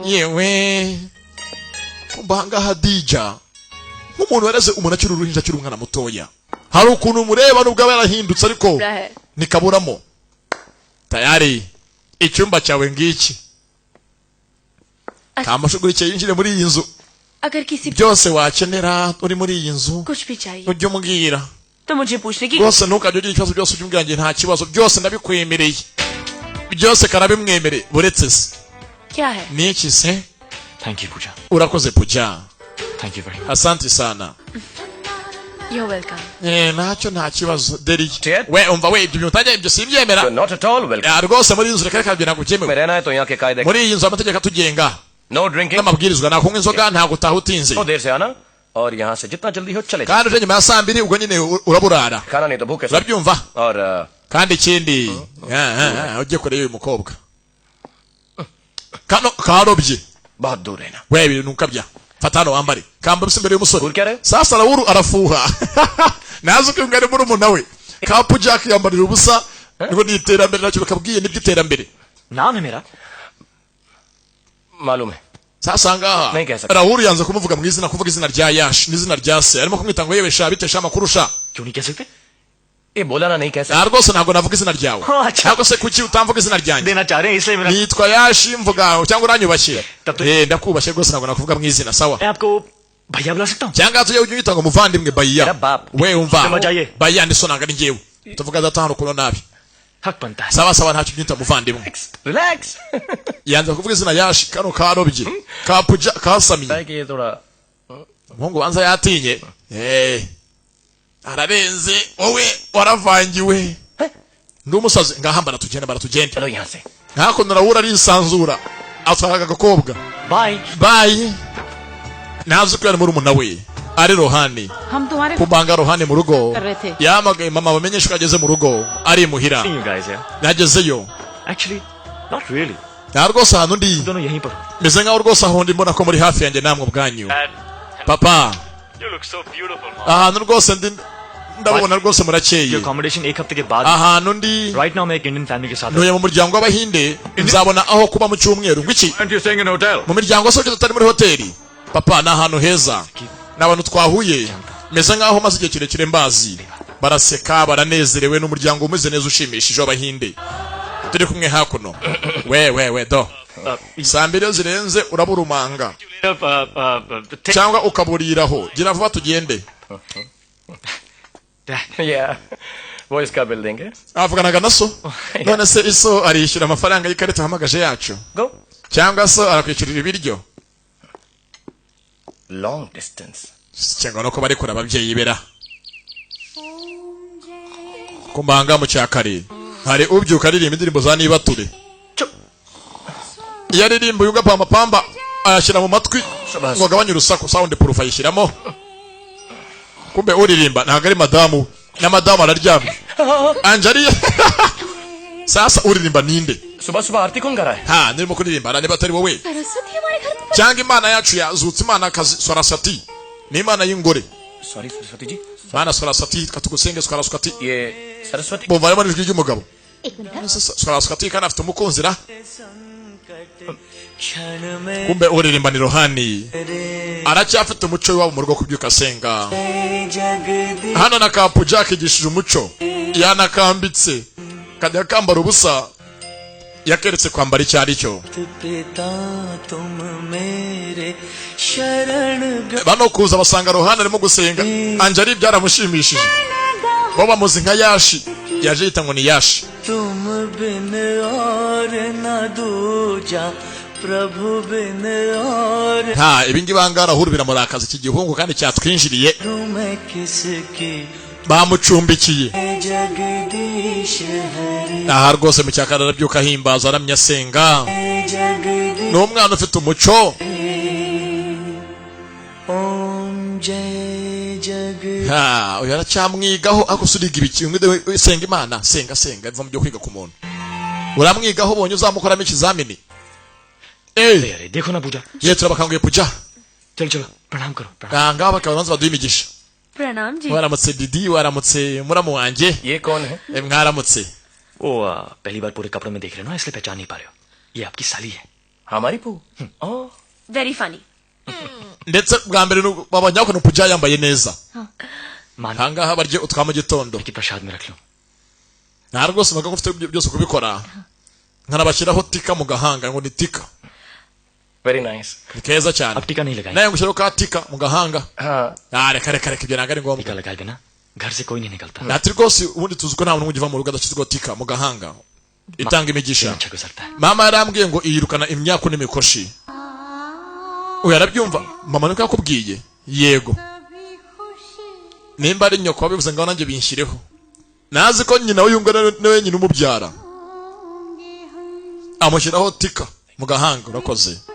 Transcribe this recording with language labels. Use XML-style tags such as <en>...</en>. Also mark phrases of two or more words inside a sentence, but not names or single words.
<rw>yewe kumbanga Hadija nk'umuntu wareze umuntu akiri uruhinja akiri umwana mutoya hari ukuntu mureba nubwo aba yarahindutse ariko</rw> <hi>है</hi> <rw>nikaburamo tayari icyumba cyawe ngiki kamashugurikiye yinjire muri iyi nzu</rw> <hi>अगर किसी</hi> <rw>byose wakenera uri muri iyi nzu</rw> <hi>कुछ भी चाहिए</hi> <rw>ujye umbwira</rw> <hi>तो मुझे पूछने की</hi> <rw>rwose ntukajye ugira ikibazo byose ujye umbwira njye nta kibazo byose ndabikwemereye byose karabimwemereye buretse se</rw> <hi>क्या है</hi> <rw>ni iki se</rw> <en>thank you पूजा</en> <rw>urakoze Puja</rw> <en>thank you very much</en> <sw>asante sana</sw> <en>you're welcome</en> <rw>ntacyo nta kibazo deri Ted? we umva we ibyo utajya ibyo simbyemera</rw> <en>not at all welcome</en> <rw>rwose muri iyi nzu reka byo ntabwo</rw> <hi>में</hi> <rw>byemewe</rw> <hi>रहना है तो यहाँ के कायदे</hi> <rw>muri iyi nzu amategeko atugenga</rw> <en>no drinking</en> <rw>n'amabwirizwa nta kunywa inzoga nta gutaha utinze</rw> <hi>तो देर से आना और यहाँ से जितना जल्दी हो चले जाओ।</hi> <rw>kandi uje nyuma ya saa mbiri ubwo nyine uraburara</rw> <hi>खाना नहीं तो भूखे सो।</hi> <rw>urabyumva</rw> <hi>और</hi> <rw>kandi ikindi ujye kureba uyu mukobwa kano karobye</rw> <hi>बहुत दूर रहना।</hi> <rw>we ibintu ukabya fata hano wambare kamba bisa imbere y'umusore</rw> <hi>दूर क्या रहे?</hi> <rw>sasa Rahuru arafuha nazi ko ngari muri umuntu we Kapu Jack yambarira ubusa ngo ni iterambere nacyo bakabwiye n'iby'iterambere</rw> <hi>नाम है मेरा मालूम है।</hi> <rw>sasa ngaha</rw> <hi>नहीं कह सकता.</hi> <rw>Rahuru yanze kumuvuga mu izina kuvuga izina rya Yash n'izina rya se arimo kumwita ngo yewe sha bite sha makuru sha</rw> <hi>क्यों नहीं कह सकते ये बोला ना नहीं कैसे</hi> <rw>rwose ntabwo navuga izina ryawe</rw> <hi>Oh, acha.</hi> <rw>cyangwa se kuki utamvuga izina ryanjye</rw> <hi>देना चाह रहे हैं इसलिए मेरा</hi> <rw>nitwa yashi mvuga cyangwa uranyubashye Tatu- ndakubashye rwose ntabwo nakuvuga mu izina sawa</rw> <hi>मैं आपको भैया बुला सकता हूँ</hi> <rw>cyangwa tujye ujye uyita ngo muvandimwe bayiya</rw> <hi>अरे बाप.</hi> <rw>we umva Sema jaye. bayiya ndi so ntabwo ari njyewe tuvuga data hano kuno nabi</rw> <hi>हक बनता है</hi> <rw>sawa sawa ntacyo unyita muvandimwe</rw> <hi>रिलैक्स</hi> <rw>yanze kuvuga izina yashi kano karobye kapuja kasamiye</rw> <hi>है कि ये थोड़ा</hi> <rw>umuhungu banza yatinye ararenze wowe waravangiwe ndi umusazi ngaha baratugenda</rw> <hi>चलो यहाँ से</hi> <rw>hakuno rawura arisanzura atwaraga agakobwa</rw> <hi>बाय</hi> <rw>bayi ntazi ko yari muri umuna we ari rohani</rw> <hi>हम तुम्हारे</hi> <rw>kubanga rohani mu rugo</rw> <hi>कर रहे थे</hi> <rw>yamagaye mama bamenyesha ko ageze mu rugo ari imuhira</rw> <en>you guys यार</en> <rw>nagezeyo</rw> <en>actually not really</en> <rw>nta rwose ahantu ndi</rw> <hi>दोनों यहीं पर हो</hi> <rw>meze nkaho rwose aho ndi mbona ko muri hafi yanjye namwe ubwanyu papa</rw> <en>you look so beautiful mom</en> <rw>ahantu rwose ndi ndabona rwose</rw> <en>your</en> <rw>murakeye</rw> <hi>accommodation एक हफ्ते के बाद</hi> <rw>ahantu ndi</rw> <en>right now</en> <hi>मैं एक</hi> <en>Indian family</en> <hi>के साथ हूँ</hi> <rw>ntuye mu muryango w'abahinde nzabona aho kuba mu cyumweru ngwiki</rw> <en>and you're staying in a hotel</en> <rw>mu miryango se tutari muri hoteli papa ni ahantu heza ni abantu twahuye meze nkaho maze igihe kirekire mbazi baraseka baranezerewe n'umuryango umeze neza ushimishije w'abahinde turi kumwe hakuno we do saa mbiri iyo zirenze uraburumanga cyangwa ukaburiraho gira vuba tugende</rw> <hi>या वो इसका बिल देंगे</hi> <rw>avuganaga na so none se iso arishyura amafaranga y'ikarita ahamagaje yacu</rw> <hi>गो</hi> <rw>cyangwa so arakwishyurira ibiryo</rw> <en>long distance</en> <rw>cyangwa no kuba ari kure ababyeyi bera kumbanga mu cyakare hari ubyuka aririmba indirimbo za nibature iyo aririmba uyu gapamba ayashyira mu matwi ngo agabanye urusaku</rw> <en>sound proof</en> <rw>ayishyiramo kumbe uririmba ntabwo ari madamu na madamu araryamye anjari sasa uririmba ninde</rw> <hi>सुबह सुबह आरती कौन कर रहा है</hi> <rw>ha nirimo kuririmba niba atari wowe</rw> <hi>सरस्वती हमारे घर में</hi> <rw>cyangwa imana yacu yazutse imana kazi Saraswati ni imana y'ingore</rw> <hi>सॉरी सरस्वती जी</hi> <rw>mana Saraswati katugusenge Saraswati</rw> <hi>ये सरस्वती</hi> <rw>bumva arimo n'ijwi ry'umugabo Saraswati kandi afite umukunzi ra kumbe uririmba ni rohani aracyafite umuco w'iwabo mu rugo kubyuka asenga hano na kapu Jack igishije umuco yanakambitse kajya kambara ubusa yakeretse kwambara icyo ari cyo bano kuza basanga rohani arimo gusenga anjari byaramushimishije bo bamuzi nka yashi yaje yita ngo ni yashi</rw> <hi>तुम बिन और न दूजा प्रभु बिन और</hi> <rw>nta ibingi bangara ahuru biramurakaza iki gihungu kandi cyatwinjiriye</rw> <hi>मैं किसकी</hi> <rw>bamucumbikiye</rw> <hi>जगदीश हरि</hi> <rw>aha rwose mu cyakara arabyuka ahimbaza aramya asenga</rw> <hi>जगदीश</hi> <rw>ni umwana ufite umuco</rw> <hi>ओम जय जग</hi> <rw>ha uyu aracyamwigaho agusuriga ibiki umwe senga imana senga iva mu byo kwiga ku muntu uramwigaho ubonye uzamukoramo ikizamini</rw> <hi>अरे देखो ना पूजा</hi> <rw>ye turabakanguye puja</rw> <hi>चलो चलो प्रणाम करो प्रणाम</hi> <rw>ngaho bakabanza baduha imigisha</rw> <hi>प्रणाम जी</hi> <rw>waramutse didi waramutse muramu wanjye</rw> <hi>ये कौन है</hi> <rw>mwaramutse</rw> <hi>वो पहली बार पूरे कपड़ों में देख रहे हो ना इसलिए पहचान नहीं पा रहे हो ये आपकी साली है हमारी पू ओह</hi> <en>very funny</en> <rw>ndetse bwa mbere babonye ko puja yambaye neza</rw> <hi>मान</hi> <rw>ahangaha barye utwa mu gitondo</rw> <hi>की प्रसाद में रख लो</hi> <rw>nta rwose mbaga ufite byose kubikora nkanabashyiraho tika mu gahanga ngo ni tika</rw> <en>very nice</en> <rw>ni keza cyane</rw> <hi>अब टीका नहीं लगाएंगे</hi> <rw>nawe ngushyiraho ka tika mu gahanga</rw> <hi>हाँ</hi> <rw>reka ibyo ntabwo ari ngombwa</rw> <hi>टीका लगाए बिना घर से कोई नहीं निकलता</hi> <rw>ati rwose ubundi tuzi ko nta muntu ugiva mu rugo adashyizweho tika mu gahanga itanga imigisha</rw> <hi>अच्छा गुजरता है</hi> <rw>mama yarambwiye ngo iyirukana imyaku n'imikoshi uyu arabyumva mama niko yakubwiye yego nimba ari nyoko wabivuze ngo nanjye binshyireho nazi ko nyina w'uyungu niwe nyina umubyara amushyiraho tika mu gahanga urakoze</rw>